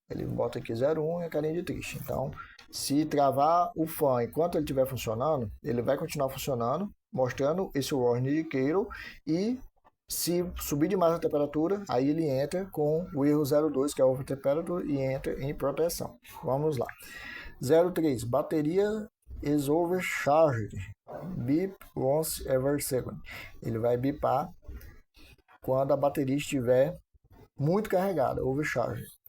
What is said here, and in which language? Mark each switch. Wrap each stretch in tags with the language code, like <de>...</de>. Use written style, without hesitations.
<pt>Ele bota aqui 01 e a carinha de triste. Então, se travar o fan enquanto ele estiver funcionando, ele vai continuar funcionando, mostrando esse warning indicator, e se subir demais a temperatura, aí ele entra com o erro 02, que é o over temperature, e entra em proteção. Vamos lá.</pt> <en>03, bateria is overcharged. Beep once every second.</en> <pt>Ele vai bipar quando a bateria estiver muito carregada, overcharged.</pt>